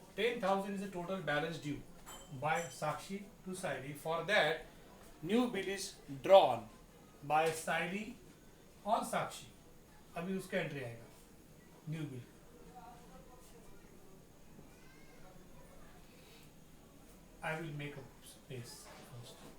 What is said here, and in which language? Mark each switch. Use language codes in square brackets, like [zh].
[en] 10,000 is the total balance due by Sakshi to Saili. For that, new bill is drawn by Saili on Sakshi. [hi] अभी उसका entry आएगा, new bill. [en] I will make a space first.